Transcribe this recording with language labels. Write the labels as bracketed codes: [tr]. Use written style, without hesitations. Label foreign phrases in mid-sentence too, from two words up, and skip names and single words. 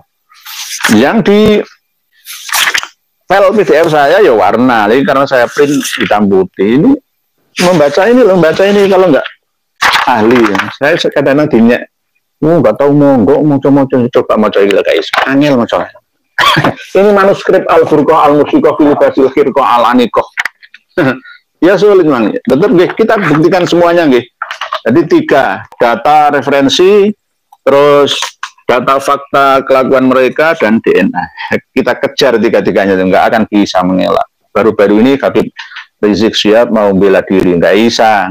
[id] Yang di file PDF saya ya warna. Jadi karena saya print hitam putih. Ini membaca ini kalau enggak ahli. Saya kadang-kadang dinyak. Enggak tahu mau coba ini lah guys. Angel mau coba. Ini manuskrip Al-Furqah Al-Musiqqah fil Basil Khirqah Al-Aniqah. Ya sulit memang. Tetap kita buktikan semuanya nggih. Jadi 3, data referensi, terus data fakta kelakuan mereka, dan DNA. Kita kejar 3-3-nya, nggak akan bisa mengelak. Baru-baru ini Habib Rizik Syihab mau bela diri, nggak bisa.